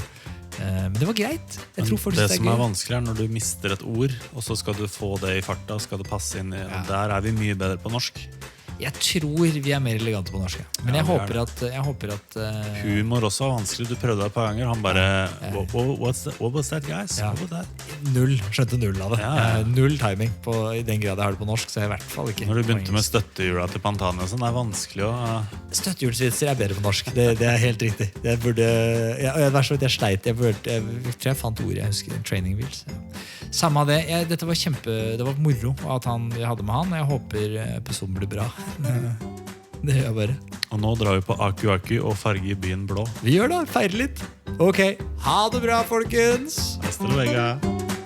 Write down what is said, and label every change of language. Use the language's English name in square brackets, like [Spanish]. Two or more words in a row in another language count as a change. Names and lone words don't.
[Norwegian] Men det var greit. Jeg tror folk det synes som gøy. er vanskelig er når du mister et ord, og så skal du få det i farta, skal det passe inn i, der er vi mye bedre på norsk. Jeg tror vi er mer elegante på norsk. Men jeg håper at humor også er vanskelig. Du prøvde det et par ganger. Han bare [English] what was that, guys? What was that? [Norwegian] Skjønte null av det. Null timing I den grad jeg har det på norsk. Så jeg I hvert fall ikke. Når du begynte med støttehjula til Pantania, sånn, det er vanskelig å Støttehjulsvitser bedre på norsk. Det helt riktig. Jeg burde jeg sleit. Jeg tror jeg fant ordet. Jeg husker [English] training wheels. [Norwegian] Samme av det. Dette var det var moro at jeg hadde med han. Jeg håper episoden blir bra. Det gjør jeg bare. Og nå drar vi på Aku og farger byen blå. Vi gjør det, feirer litt. Ok, ha det bra, folkens. [Spanish] Hasta luego.